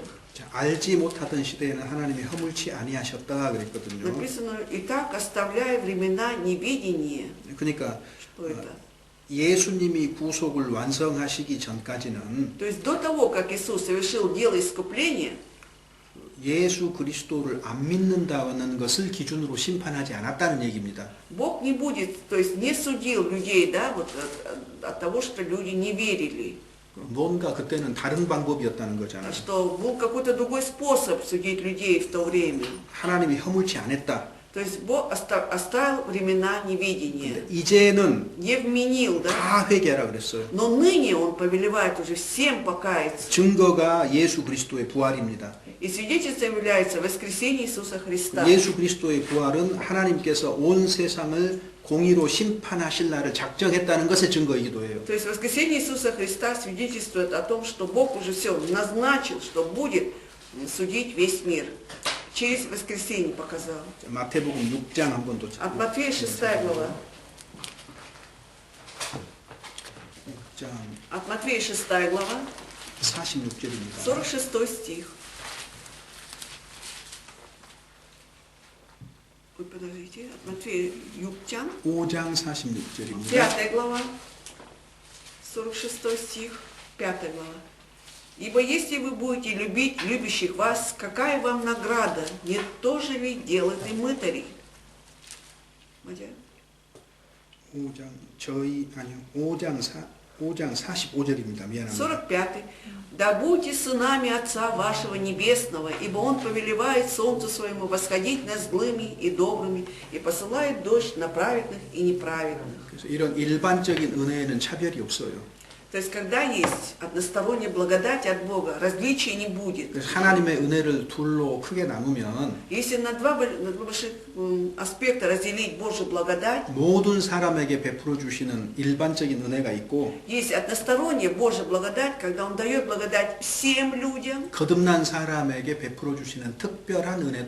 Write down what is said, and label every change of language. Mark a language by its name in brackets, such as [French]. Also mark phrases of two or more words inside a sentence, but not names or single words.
[Korean] 자, 알지 못하던 시대에는 하나님이 허물치 아니하셨다 그랬거든요. [Russian] Написано, итак, оставляя времена неведения. [Korean] 그러니까 [Russian] Что это? [Korean] 예수님이 구속을 완성하시기 전까지는 [Russian] То есть до того, как Иисус совершил дело искупления, [Korean] 예수 그리스도를 안 믿는다는 것을 기준으로 심판하지 않았다는 얘기입니다. [Russian] Бог не будет, то есть не судил людей, да, вот от того, что люди не верили. [Korean] 뭔가 그때는 다른 방법이었다는 거잖아요. [Russian] Что был какой-то другой способ судить людей в то время. [Korean] 하나님이 허물치 않았다. [Russian] То есть Бог оставил времена неведения. [Korean] 근데 이제는 [Russian] Не вменил, да? [Korean] 다 회개하라 그랬어요. [Russian] Но ныне Он повелевает уже всем покаяться. [Korean] 증거가 예수 그리스도의 부활입니다. [Russian] И свидетельством является воскресение Иисуса Христа. [Korean] 예수 그리스도의 부활은 하나님께서 온 세상을 공의로 심판하실 날을 작정했다는 것의 증거이기도 해요. [Russian] То есть воскресение Иисуса Христа свидетельствует о том, что Бог уже все назначил, что будет судить весь мир через воскресенье показал. [Korean] 마태복음 6장 한번 더 [Russian] От Матфея 6 глава. [Korean] 6장 [Russian] От Матфея 6 глава, [Korean] 46절입니다. [Russian] 46 стих. Ой, подождите, от Матфея 6장, [Korean] 5장 46절입니다. [Russian] 5 глава, 46 стих, 5 глава. «Ибо если вы будете любить любящих вас, какая вам награда? Не то же ли делают и мытари?» [Korean] 맞아요? 5장 45절입니다. 미안합니다. [Russian] 45. «Да будьте сынами Отца вашего Небесного, ибо Он повелевает солнцу своему восходить над злыми и добрыми, и посылает дождь на праведных и неправедных». [Korean] 그래서 이런 일반적인 은혜에는 차별이 없어요. [Russian] То есть, когда есть односторонняя благодать от Бога, различия не будет. [Korean] 그래서 하나님의 은혜를 둘로 크게 나누면 [Russian] Если на два больших аспекта разделить Божью благодать, [Korean] 모든 사람에게 베풀어 주시는 일반적인 은혜가 있고 [Russian] есть односторонняя Божья благодать, когда Он дает благодать всем людям, [Korean] 거듭난 사람에게 베풀어 주시는 특별한 은혜도